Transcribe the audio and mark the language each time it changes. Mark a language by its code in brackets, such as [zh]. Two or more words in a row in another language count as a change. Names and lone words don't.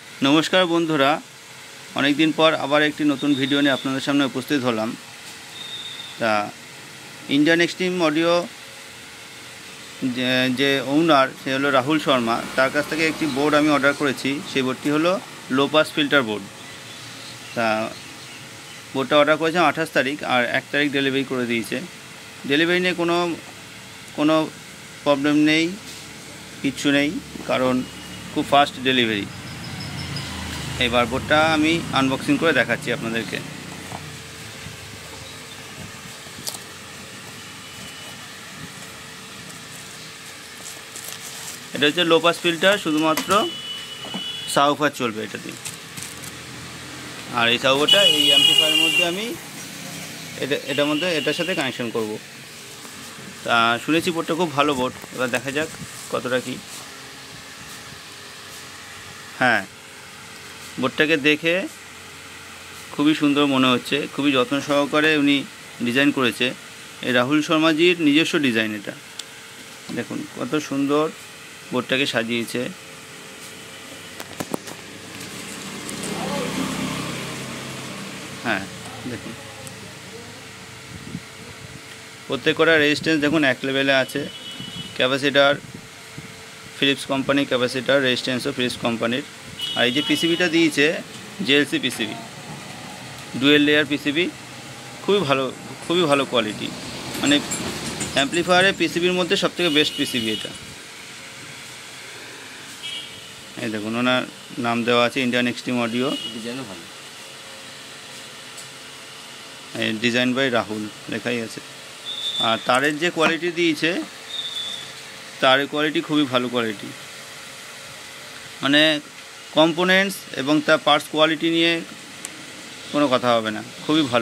[bn] নমস্কার বন্ধুরা অনেক দিন পর আবার এক নতুন ভিডিও নিয়ে আপনাদের সামনে উপস্থিত হলাম। তা ইন্ডিয়ান এক্সট্রিম অডিও যে ওনার সে হলো রাহুল শর্মা, তার কাছ থেকে একটি বোর্ড আমি অর্ডার করেছি। সেই বোর্ডটি হলো [en] low pass filter [bn] বোর্ড। তা বোর্ডটা অর্ডার করেছিলাম 28 তারিখ আর 1 তারিখ ডেলিভারি করে দিয়েছে। ডেলিভারি নিয়ে কোনো প্রব্লেম নেই, কিচ্ছু নেই, কারণ খুব [en] fast delivery. [bn] এবার বোর্ডটা আমি আনবক্সিং করে দেখাচ্ছি আপনাদেরকে। এটা হচ্ছে [en] low pass filter, [bn] শুধুমাত্র সাবউফার চলবে এটা দিয়ে। আর এই সাবউফারটা এই অ্যাম্পলিফায়ারের মধ্যে আমি এটার সাথে কানেকশন করব। তা শুনেছি বোর্ডটা খুব ভালো বোর্ড, এবার দেখা যাক কতটা কি। হ্যাঁ, বোর্ডটাকে দেখে খুবই সুন্দর মনে হচ্ছে, খুবই যত্ন সহকারে উনি ডিজাইন করেছে। রাহুল শর্মাজির নিজস্ব ডিজাইন এটা। দেখুন কত সুন্দর বোর্ডটাকে সাজিয়েছে। হ্যাঁ দেখুন প্রত্যেকটা রেজিস্ট্যান্স দেখুন এক লেভেলে আছে। ক্যাপাসিটর ফিলিপস কোম্পানি ক্যাপাসিটর, রেজিস্ট্যান্সও ফিলিপস কোম্পানির। আর এই পিসিবিটা দিয়ে জেএলসি পিসিবি, [en] dual layer PCB, [bn] খুবই ভালো কোয়ালিটি। মানে অ্যাম্পলিফায়ার পিসিবির মধ্যে সবথেকে [en] best PCB [bn] এটা। এই দেখুন ওনার নাম দেওয়া আছে ইন্ডিয়ান এক্সট্রিম অডিও। ডিজাইনও ভালো, [en] design by [bn] রাহুল লেখাই আছে। আর তারের যে কোয়ালিটি দিয়েছে, তারের কোয়ালিটি খুবই ভালো কোয়ালিটি। মানে কম্পোনেন্টস এবং তার [en] parts quality [bn] নিয়ে কোনো কথা হবে না, খুবই ভালো।